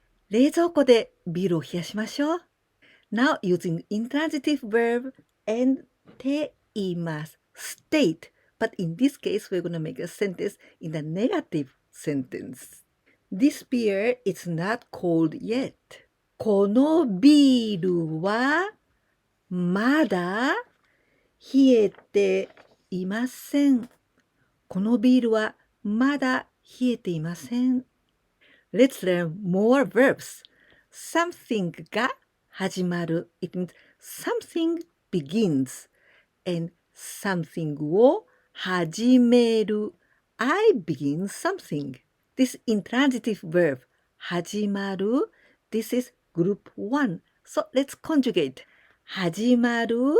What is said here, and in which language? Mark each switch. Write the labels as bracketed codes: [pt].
[ja] 冷蔵庫でビールを冷やしましょう。 [en] Now using intransitive verb and ています state. But in this case, we're going to make a sentence in the negative sentence. This beer is not cold yet. [ja] このビールはまだ冷えていません。このビールはまだ冷えていません。 [en] Let's learn more verbs. Something [ja] が始まる。 [en] It means something begins. And something [ja] を始める。 [en] I begin something. This intransitive verb 始まる。 This is group 1. So let's conjugate. 始まる。